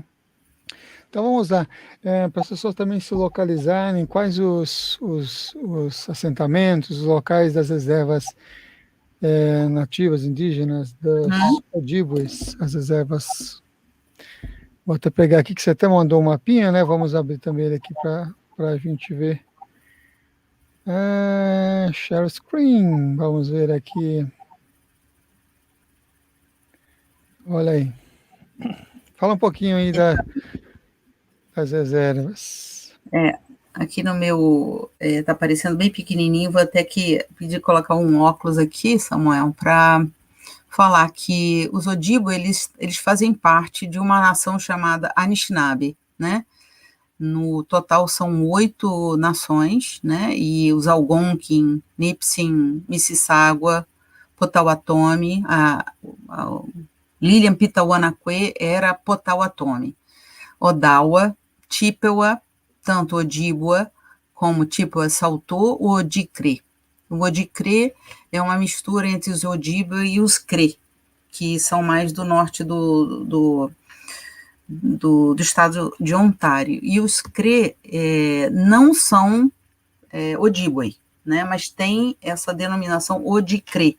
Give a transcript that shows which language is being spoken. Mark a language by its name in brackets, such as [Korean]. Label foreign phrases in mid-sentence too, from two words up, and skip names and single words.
[Portuguese] Então vamos lá, para as pessoas também se localizarem, quais os assentamentos, os locais das reservas nativas, indígenas, dos Ojibwes, as reservas. Vou até pegar aqui, que você até mandou um mapinha, né? Vamos abrir também ele aqui para a gente ver. [English] Share screen, [Portuguese] vamos ver aqui. Olha aí. Fala um pouquinho aí das reservas. Aqui no meu, tá aparecendo bem pequenininho, vou até que pedir colocar um óculos aqui, Samuel, para falar que os Odibo, eles fazem parte de uma nação chamada Anishinaabe, né? No total são 8 nações, né? E os Algonquin, Nipissing, Mississauga, Potawatomi, a Lilian Pitawanaque era Potawatomi, Odawa, Chippewa, tanto Ojibwa como Chippewa Saulteaux, o Odicre. O Odicre é uma mistura entre os Ojibwa e os Cree, que são mais do norte do estado de Ontário. E os Cree não são Ojibwe, né, mas tem essa denominação Odicre.